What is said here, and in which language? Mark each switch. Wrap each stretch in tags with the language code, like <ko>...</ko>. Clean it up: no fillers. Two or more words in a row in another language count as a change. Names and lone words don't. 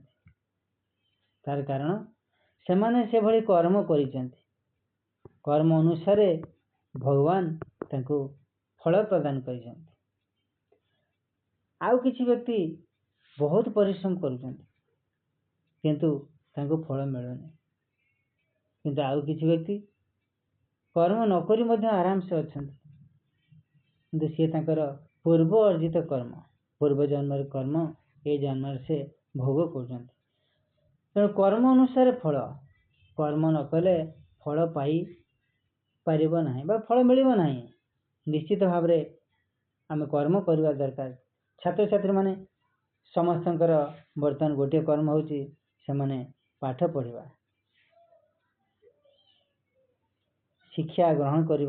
<or>ତାର କାରଣ ସେମାନେ ସେ ଭଳି କର୍ମ କରିଛନ୍ତି, କର୍ମ ଅନୁସାର ଭଗବାନ ତାଙ୍କୁ ଫଳ ପ୍ରଦାନ କରିଛନ୍ତି। ଆଉ କିଛି ବ୍ୟକ୍ତି ବହୁତ ପରିଶ୍ରମ କରୁଛନ୍ତି କିନ୍ତୁ ତାଙ୍କୁ ଫଳ ମିଳୁନି। କିନ୍ତୁ ଆଉ କିଛି ବ୍ୟକ୍ତି କର୍ମ ନ କରି ମଧ୍ୟ ଆରାମ ରେ ଅଛନ୍ତି, କିନ୍ତୁ ସେ ତାଙ୍କର ପୂର୍ବ ଅର୍ଜିତ କର୍ମ, ପୂର୍ବ ଜନ୍ମର କର୍ମ ଏ ଜନ୍ମ ରେ ଭୋଗ କରୁଛନ୍ତି। ତେଣୁ କର୍ମ ଅନୁସାର ଫଳ, କର୍ମ ନ କଲେ ଫଳ ପାଇ ପାରିବ ନାହିଁ ବା ଫଳ ମିଳିବ ନାହିଁ। ନିଶ୍ଚିତ ଭାବ ରେ ଆମେ କର୍ମ କରିବା ଦରକାର। ଛାତ୍ର ଛାତ୍ରୀ ମାନେ ସମସ୍ତଙ୍କର ବର୍ତ୍ତମାନ ଗୋଟେ କର୍ମ ହେଉଛି ସେ ମାନେ ପାଠ ପଢ଼ିବା, ଶିକ୍ଷା ଗ୍ରହଣ କରିବା।</or>